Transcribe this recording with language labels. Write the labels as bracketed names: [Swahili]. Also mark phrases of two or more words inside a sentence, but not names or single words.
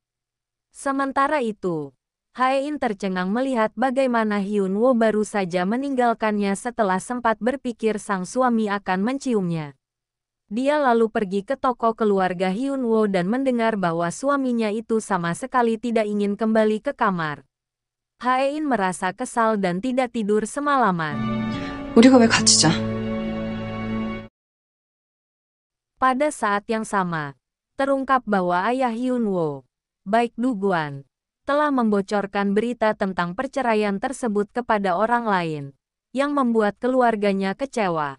[Indonesian] Sementara itu, Hae-in tercengang melihat bagaimana Hyun-woo baru saja meninggalkannya setelah sempat berpikir sang suami akan menciumnya. Dia lalu pergi ke toko keluarga Hyun-woo dan mendengar bahwa suaminya itu sama sekali tidak ingin kembali ke kamar. Hae-in merasa kesal dan tidak tidur semalaman. [Korean] 우리가 왜 같이 자? [Indonesian] Pada saat yang sama, terungkap bahwa ayah Hyun-woo, baik Du-gwan, telah membocorkan berita tentang perceraian tersebut kepada orang lain, yang membuat keluarganya kecewa.